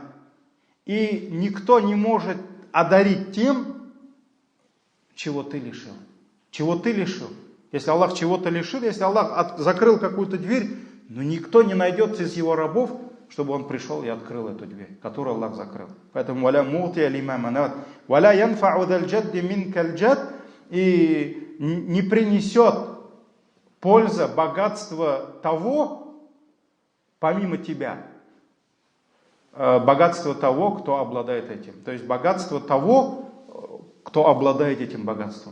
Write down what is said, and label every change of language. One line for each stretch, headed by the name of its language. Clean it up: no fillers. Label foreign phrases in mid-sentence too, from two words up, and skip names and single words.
Russian: И никто не может одарить тем, чего ты лишил. Чего ты лишил. Если Аллах чего-то лишил, если Аллах закрыл какую-то дверь, но никто не найдется из его рабов, чтобы он пришел и открыл эту дверь, которую Аллах закрыл.
Arabic: Поэтому «ولا معطي لما منعت». «ولا ينفع ذا الجد منك الجد».
Russian: И не принесет польза, богатство того, помимо тебя богатство того, кто обладает этим. То есть богатство того, кто обладает этим богатством.